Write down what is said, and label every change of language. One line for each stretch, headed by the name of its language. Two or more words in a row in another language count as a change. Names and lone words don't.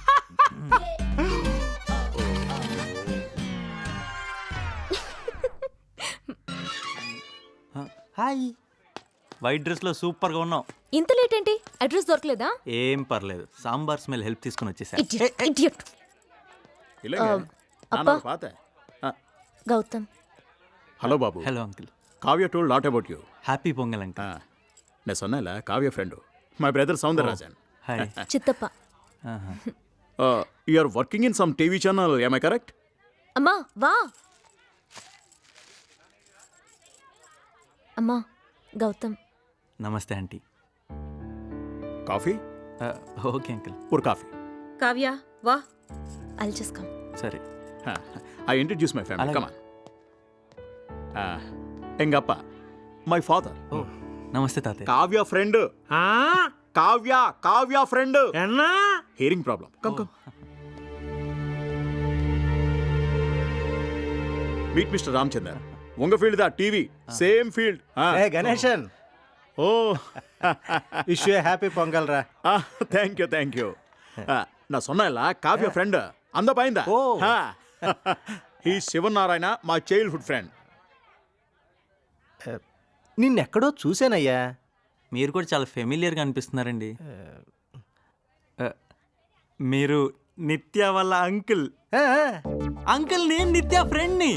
Telugu: హాయ్. వైట్ డ్రెస్ లో సూపర్ గా ఉన్నావు. ఇంత లేట్ ఏంటి? అడ్రస్ దొరకలేదా? ఏం పర్లేదు, సాంబార్ స్మెల్ హెల్ప్ తీసుకుని వచ్చేసా. Idiot. అప్పా గౌతమ్.
Tamil: ஹலோ பாபு.
English: Hello uncle. Kavya told lot about you. Happy Pongal uncle.
Tamil: நான் சொன்னேன்ல காவ்யா ஃப்ரெண்டு,
English: my brother సౌందరరాజన్.
Telugu: హాయ్. చిత్తప్ప.
English: You are working in some TV channel, am I correct?
Tamil: அம்மா வா. அம்மா கௌதம்.
Telugu: నమస్తే ఆంటీ. కాఫీ?
English: Okay uncle.
Tamil: ஒரு కాఫీ. காவ்யா வா.
English: I'll just come.
Telugu: సరే.
English: I introduce my family.
Telugu: అలాగే.
English: Come on.
Tamil: எங்க அப்பா,
English: my father.
Telugu: ఓ నమస్తే తాతయ్య. కావ్య ఫ్రెండ్. కావ్య ఫ్రెండ్.
Tamil: ఎన్నా
English: Hearing problem. Come meet Mister Ramachandar.
Tamil: உங்க ஃபீல்டு தான் டிவி,
English: same field.
Tamil: ఏ గణేశన్, ఓ
English: Wish you happy Pongal రా. Thank you.
Tamil: நான் சொன்னேன்ல కావ్య ఫ్రెండ్, அந்த பையன் தான். ఓ.
Telugu: ఈ శివనారాయణ మా చైల్డ్హుడ్ ఫ్రెండ్. నిన్నెక్కడో చూశానయ్యా. మీరు కూడా చాలా ఫెమిలియర్గా అనిపిస్తున్నారండి. మీరు నిత్య వాళ్ళ అంకుల్. అంకుల్ నేను నిత్య ఫ్రెండ్ని.